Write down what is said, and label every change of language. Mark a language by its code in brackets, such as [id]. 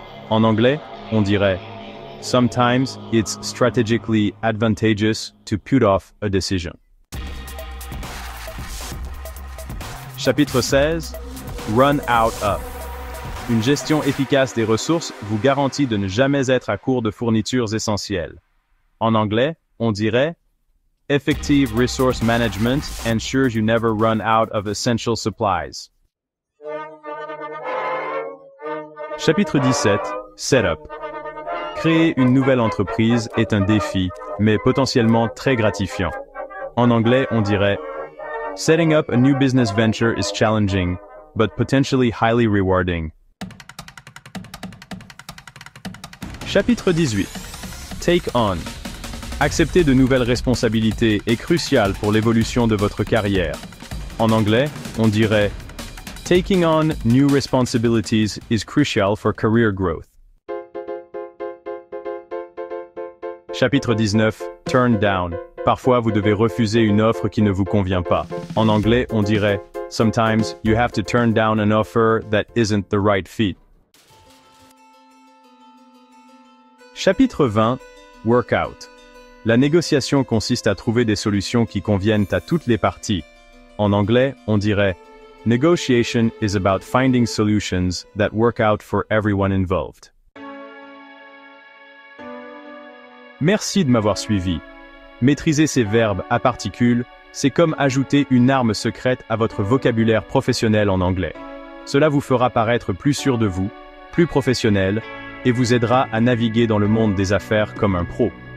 [fr] En anglais, on dirait [en] « Sometimes it's strategically advantageous to put off a decision ». Chapitre 16. Run out of. [fr] Une gestion efficace des ressources vous garantit de ne jamais être à court de fournitures essentielles. En anglais, on dirait [en] Effective resource management ensures you never run out of essential supplies. [fr] Chapitre 17. Setup. Créer une nouvelle entreprise est un défi, mais potentiellement très gratifiant. En anglais, on dirait [en] Setting up a new business venture is challenging, but potentially highly rewarding. [fr] Chapitre 18. Take on. Accepter de nouvelles responsabilités est crucial pour l'évolution de votre carrière. En anglais, on dirait [en] Taking on new responsibilities is crucial for career growth. [fr] Chapitre 19. Turn down. Parfois, vous devez refuser une offre qui ne vous convient pas. En anglais, on dirait [en] Sometimes you have to turn down an offer that isn't the right fit. [fr] Chapitre 20. Workout. La négociation consiste à trouver des solutions qui conviennent à toutes les parties. En anglais, on dirait [en] Negotiation is about finding solutions that work out for everyone involved. [fr] Merci de m'avoir suivi. Maîtriser ces verbes à particules, c'est comme ajouter une arme secrète à votre vocabulaire professionnel en anglais. Cela vous fera paraître plus sûr de vous, plus professionnel, et vous aidera à naviguer dans le monde des affaires comme un pro.